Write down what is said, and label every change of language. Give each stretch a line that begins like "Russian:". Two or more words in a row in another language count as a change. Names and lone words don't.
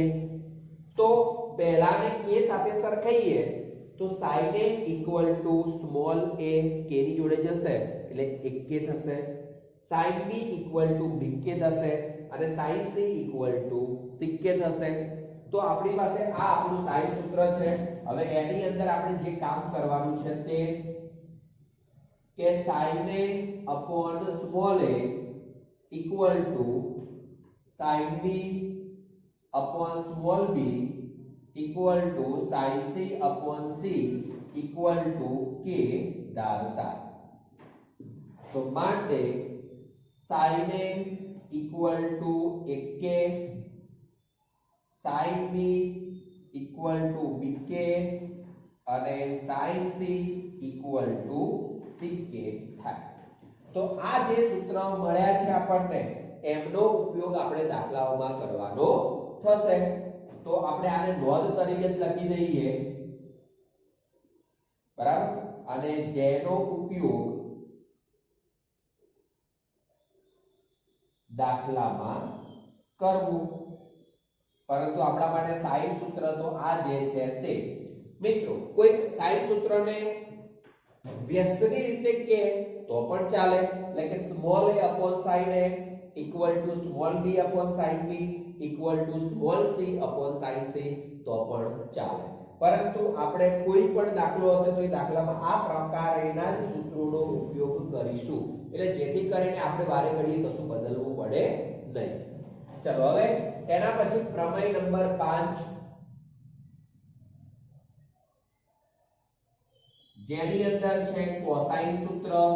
Gujarati: તો પહેલાને k સાથે સરખાઈએ તો sin A
English: equal to small
Gujarati: a, k ની જોડે જશે એટલે 1k થશે. sin B
English: equal to
Gujarati: bk થશે અને sin C
English: equal to
Gujarati: ck થશે. તો આપણી પાસે આ આપણું સાઇન સૂત્ર છે. હવે એની અંદર આપણે જે કામ કરવાનું છે તે કે
English: sin A upon small a equal to sin B upon small b equal to sin c upon c equal to k
Gujarati: ધારતા. તો માટે
English: sin a equal to 1k, sin b equal to bk
Gujarati: અને
English: sin c equal to ck
Gujarati: થાય. તો આ જે સૂત્ર મળ્યા છે આપણને એમનો ઉપયોગ આપણે દાખલાઓમાં કરવાનો થશે. તો આપણે આને નોંધ તરીકે જ લખી દઈએ, બરાબર, અને જેનો ઉપયોગ દાખલામાં કરવું. પરંતુ આપણા માટે સાઈન સૂત્ર તો આ જે છે તે. મિત્રો કોઈ સાઈન સૂત્રને વ્યસ્તની રીતે કે તો પણ ચાલે, એટલે કે
English: small a upon sin a equal to small b upon sin b equal to small c upon sin c
Gujarati: તો પણ ચાલે. પરંતુ આપણે કોઈ પણ દાખલો હશે તો એ દાખલામાં આ પ્રકારના જ સૂત્રોનો ઉપયોગ કરીશું, એટલે જેથી કરીને આપણે વારે ઘડીએ કશું બદલવું પડે નહીં. ચલો હવે એના પછી પ્રમેય નંબર 5, જેની અંદર છે કોસાઇન સૂત્ર.